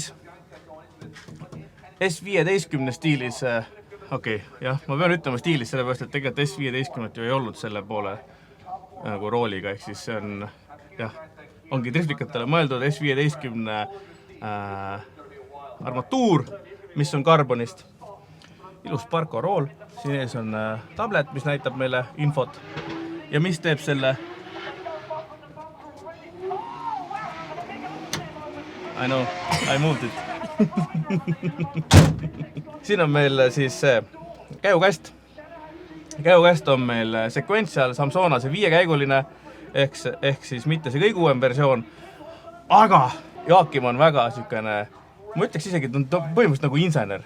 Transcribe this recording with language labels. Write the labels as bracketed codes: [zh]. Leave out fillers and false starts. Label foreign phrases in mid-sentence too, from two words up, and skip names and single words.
[et] Siis S15 stiilis okei, jah, ma pean ütlema stiilis, sellepärast, et tegelikult S15 ju ei olnud selle poole nagu rooliga, ehk siis see on, jah, ongi driftikatele mõeldud S15 armatuur, mis on karbonist. Ilus Sparko rool, siin ees on tablet, mis näitab meile infot ja mis teeb selle [en] I know, I moved it. [et] Siin on meil siis käjukast. Käjukast on meil Sequential Samsonase 5-käiguline, ehk siis mitte see kõige uuem versioon, aga Joakim on väga sükene, ma ütleks isegi, et on põhimõtteliselt nagu insener.